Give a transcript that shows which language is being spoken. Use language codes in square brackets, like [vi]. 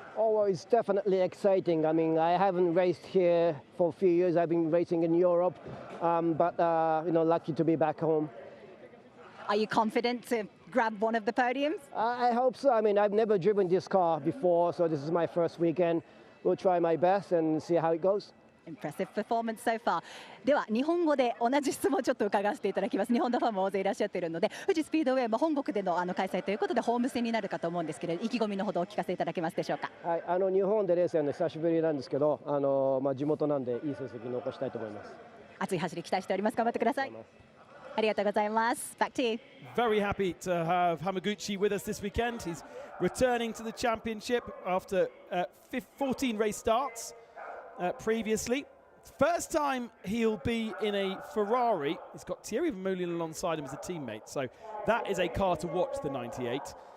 [en] Oh, it's definitely exciting. I mean, I haven't raced here for a few years. I've been racing in Europe, but lucky to be back home. Are you confident to grab one of the podiums? I hope so. I mean, I've never driven this car before, so this is my first weekend. We'll try my best and see how it goes. Impressive performance so far. [ja] では日本語で同じ質問をちょっと伺わせていただきます。日本のファンも大勢いらっしゃっているので、富士スピードウェイも本国での開催ということでホーム戦になるかと思うんですけれど、意気込みのほどお聞かせいただけますでしょうか。はい、日本でレースやるの久しぶりなんですけど、地元なんでいい成績残したいと思います。熱い走り期待しております。頑張ってください。ありがとうございます。 [en] Back to you. Very happy to have Hamaguchi with us this weekend. He's returning to the championship after 14 race starts previously. First time he'll be in a Ferrari. He's got Thierry Vermeulen alongside him as a teammate, so that is a car to watch, the 98.